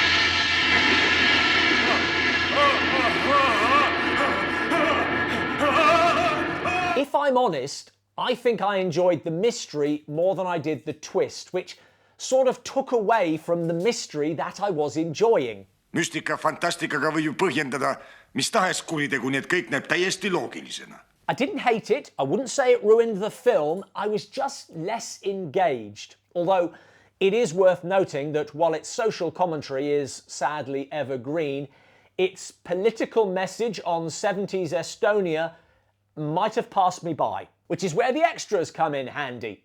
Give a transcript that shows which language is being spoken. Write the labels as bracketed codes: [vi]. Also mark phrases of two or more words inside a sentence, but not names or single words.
[en] If I'm honest, I think I enjoyed the mystery more than I did the twist, which sort of took away from the mystery that I was enjoying. [et] Müstika fantastikaga võib ju põhjendada mis tahes kuritegu, nii et kõik näeb täiesti loogilisena. [en] I didn't hate it, I wouldn't say it ruined the film, I was just less engaged. Although it is worth noting that while its social commentary is sadly evergreen, its political message on 70s Estonia might have passed me by, which is where the extras come in handy.